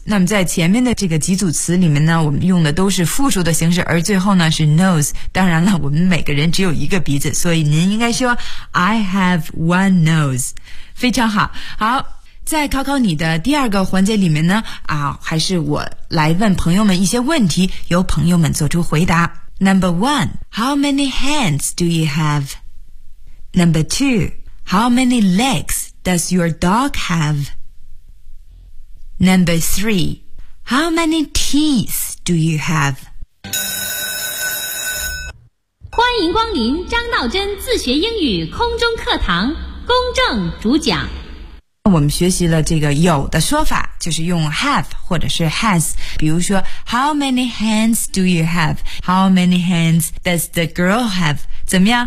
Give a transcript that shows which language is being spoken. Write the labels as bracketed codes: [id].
[zh] 那么在前面的这个几组词里面呢，我们用的都是复数的形式，而最后呢是 nose。当然了，我们每个人只有一个鼻子，所以您应该说 [en] I have one nose。 [zh] 非常好。好，在考考你的第二个环节里面呢，啊，还是我来问朋友们一些问题，由朋友们做出回答。 [en] Number one, how many hands do you have? Number two, how many legs does your dog have? Number three, how many teeth do you have? [zh] 欢迎光临张道真自学英语空中课堂，公正主讲。我们学习了这个有的说法，就是用 have 或者是 has。比如说 [en] How many hands do you have? How many hands does the girl have? [zh] 怎么样？